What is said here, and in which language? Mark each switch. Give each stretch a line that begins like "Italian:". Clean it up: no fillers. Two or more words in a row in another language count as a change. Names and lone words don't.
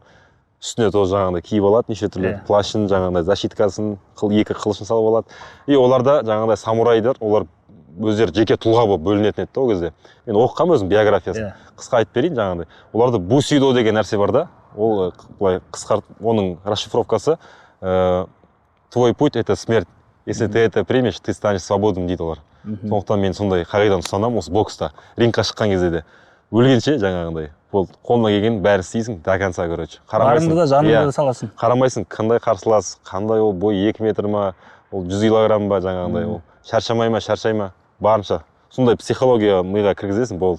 Kazakh: Үстіне тоже жаңағыдай киіп алады, неше түрлі плащын, жаңағыдай защиткасын, екі қылышын салып алады. И оларда жаңағыдай самурайдар, олар өздері жеке тұлға болып бөлінетін еді ол кезде. Мен оқығанмын өзім биографиясын. Қысқа айтып берейін жаңағыдай. Оларда бусидо деген нәрсе бар да. Ол былай қысқартып, оның расшифровкасы
Russian: твой путь это смерть. Если ты это примешь, ты станешь свободным дейді олар.
Kazakh: Сондықтан мен сондай қағиданы ұстанамын осы бокста. Рингқа шыққан кезде де өлгенше жаңағыдай болды. Қолына келген бәрін істейсің
Russian: до конца, короче.
Kazakh: Барыңды да жаныңды да саласың. Қарамайсың, қандай қарсылас, қандай ол бой 2 метр ма, ол 100 килограмм ба жаңағыдай ол. Шаршамай ма, шаршай ма, барынша. Сондай психология миға кіргізесің, болды.